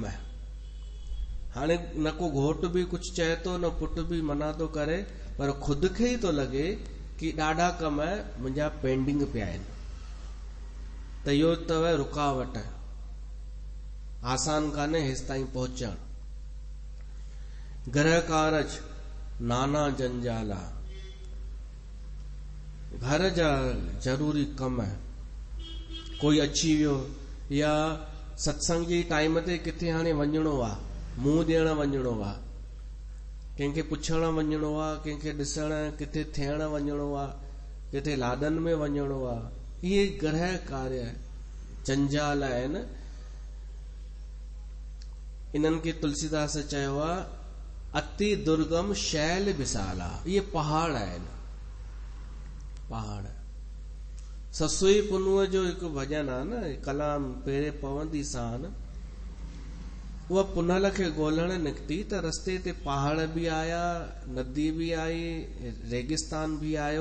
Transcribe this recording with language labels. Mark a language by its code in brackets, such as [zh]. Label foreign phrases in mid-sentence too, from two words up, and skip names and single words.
[sd] हाणे न को घोट भी कुछ चए थो, न पुट भी मना थो करे, पर खुद खे ई थो लॻे कि ॾाढा कम मुंहिंजा पेंडिंग पिया आहिनि। त इहो अथव रुकावट, आसान कान्हे हेसि ताईं पहुचण। [awa] ग्रह कारज नाना जंजाला, [sd] घर जा ज़रूरी कम। कोई अची वियो या सत्संग जी टाइम ते किथे हाणे वञिणो आहे, मुंहुं ॾियण वञिणो आहे, कंहिंखे पुछण वञिणो आहे, कंहिंखे ॾिसण, किथे थियण वञिणो आहे, किथे लाॾनि में वञिणो आहे। इहे ग्रह कार्य जंजाल आहिनि। इन्हनि खे तुलसीदास चयो आहे [awa] अति दुर्गम शैल विशाला। [sd] इहे पहाड़ आहिनि, पहाड़। ससुई पुनुअ जो हिकु भॼन आहे न, कलाम पेरे पवंदी सान, उहा पुनल खे ॻोल्हण निकिती त रस्ते ते पहाड़ बि आया, नदी बि आई, रेगिस्तान बि आयो।